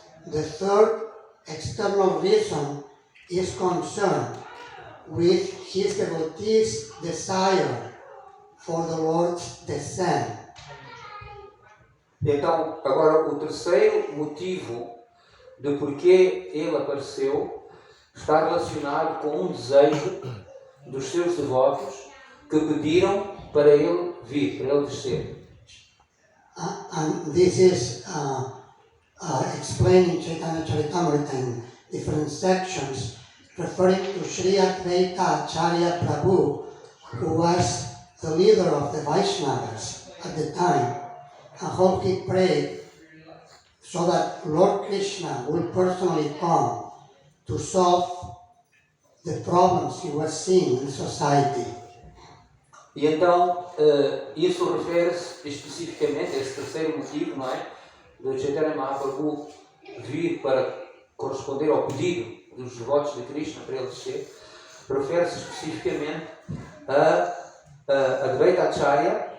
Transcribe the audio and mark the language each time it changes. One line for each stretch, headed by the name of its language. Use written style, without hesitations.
English: The third external reason is concerned with his devotees' desire for the Lord's descent.
Portuguese: Então, agora o terceiro motivo de porquê ele apareceu está relacionado com um desejo dos seus devotos que pediram para ele vir, para ele descer.
English: And this is explained in Chaitanya Charitamrita in different sections, referring to Sri Advaita Acharya Prabhu, who was the leader of the Vaishnavas at the time, and how he prayed so that Lord Krishna will personally come to solve the problems he was seeing in society.
Portuguese: E então, isso refere-se especificamente a esse terceiro motivo, não é? De Chaitanya Mahaprabhu vir para corresponder ao pedido dos devotos de Krishna para ele descer, refere-se especificamente a Advaita Acharya.